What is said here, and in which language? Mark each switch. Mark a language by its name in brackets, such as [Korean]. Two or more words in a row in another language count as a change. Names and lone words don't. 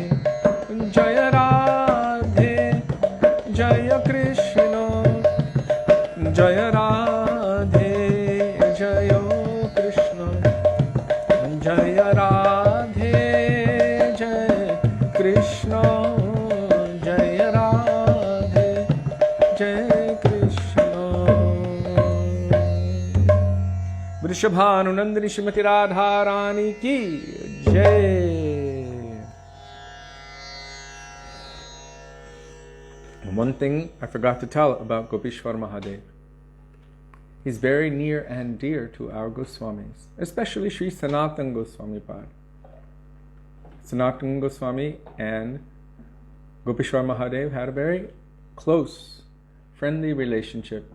[Hindi] जय राधे जय कृष्ण जय राधे जय कृष्ण जय राधे जय कृष्ण जय राधे जय कृष्ण वृषभानुनंदिनी श्रीमती राधा रानी की जय। [English] One thing I forgot to tell about Gopishwar Mahadev. He's very near and dear to our Goswamis, especially Śrī Sanātana Gosvāmī Pad. Sanātana Gosvāmī and Gopishwar Mahadev had a very close, friendly relationship.